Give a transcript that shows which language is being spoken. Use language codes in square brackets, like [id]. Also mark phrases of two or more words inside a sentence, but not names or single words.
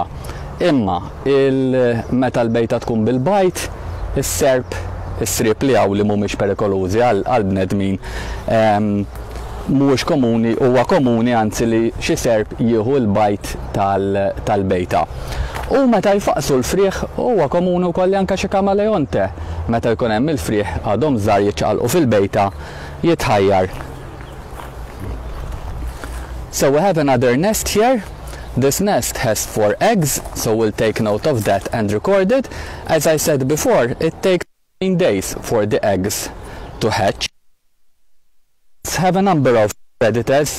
[mt] Imma meta l-bejta tkun bil-bajt, is-serb, is-sriep li hawn li mhumiex perikolużi għall-bnedmin mhuwiex komuni, huwa komuni anzi li xi serb jieħu l-bajt tal-bejta. U meta jfaqsu l-frieħ huwa komuni wkoll anke xi kamaleonte. Meta jkun hemm il-frieħ għadhom żgħar jiċċaqalqu fil-bejta jitħajjar. [en] So we have another nest here. This nest has 4 eggs, so we'll take note of that and record it. As I said before, it takes 9 days for the eggs to hatch. Have a number of predators.